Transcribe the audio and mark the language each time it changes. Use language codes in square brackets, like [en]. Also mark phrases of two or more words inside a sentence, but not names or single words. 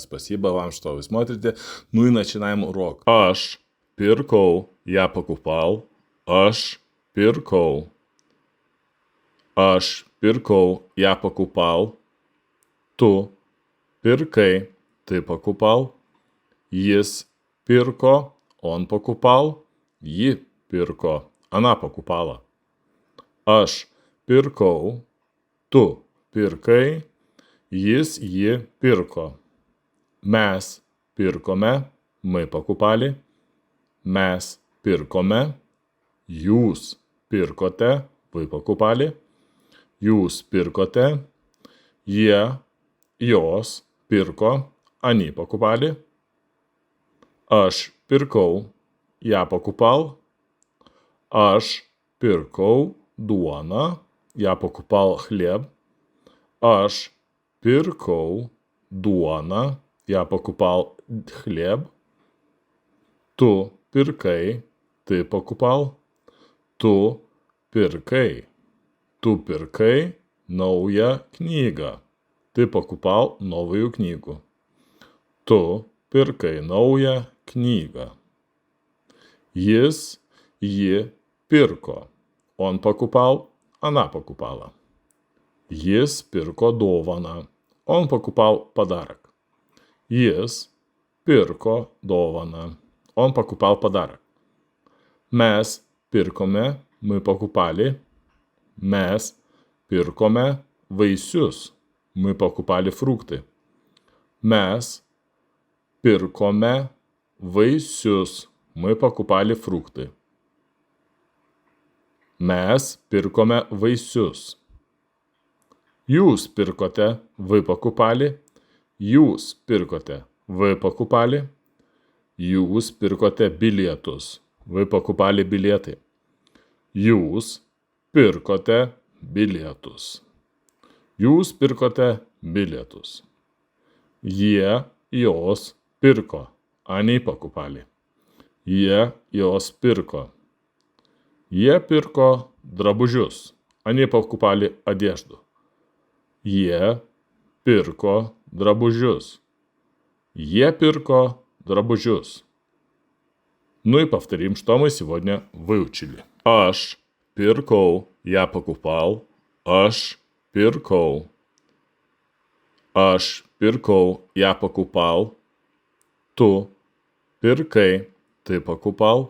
[ru] Спасибо вам, что вы смотрите. Ну и начинаем урок. [lt] Aš pirkau [ru] я покупал. [lt] Aš pirkau. Aš pirkau [ru] я покупал. [lt] Tu pirkai, [ru] ты покупал. [lt] Jis pirko, [ru] он покупал. [lt] Ji pirko, [ru] она покупала. [lt] Aš pirkau, tu pirkai, jis ji pirko. Mes pirkome, [ru] мы покупали. [lt] Mes pirkome, jūs pirkote, [ru] вы покупали. [lt] Jūs pirkote, jie, jos pirko, [ru] они покупали. [lt] Aš pirkau, [ru] я покупал. [lt] Aš pirkau duoną, [ru] я покупал хлеб. [lt] Aš pirkau duoną, [ru] я покупал хлеб. [lt] Tu pirkai, [ru] ты покупал. [lt] Tu pirkai. Tu pirkai naują knygą. [ru] Ты покупал новую книгу. [lt] Tu pirkai naują knygą. Jis, ji pirko. [ru] Он покупал, она покупала. [lt] Jis pirko dovaną. [ru] Он покупал подарок. [lt] Jis pirko dovaną. [ru] Он покупал подарок. [lt] Mes pirkome, [ru] мы покупали. [lt] Mes pirkome vaisius. [ru] Мы покупали фрукты. [lt] Mes pirkome vaisius. [ru] Мы покупали фрукты. [lt] Mes pirkome vaisius. Jūs pirkote, [ru] вы покупали. [lt] Jūs pirkote, [ru] вы покупали. [lt] Jūs pirkote bilietus. [ru] Вы покупали билеты. [lt] Jūs pirkote bilietus. Jūs pirkote bilietus. Jie, jos pirko. [ru] Они покупали. [lt] Jie, jos pirko. Jie pirko drabužius. [ru] Они покупали одежду. [lt] Jie pirko drabužius. Jie pirko drabužius. [ru] Ну и повторим, что мы сегодня выучили. [lt] Aš pirkau, [ru] я покупал. [lt] Aš pirkau. Aš pirkau, [ru] я покупал. [lt] Tu pirkai, [ru] ты покупал.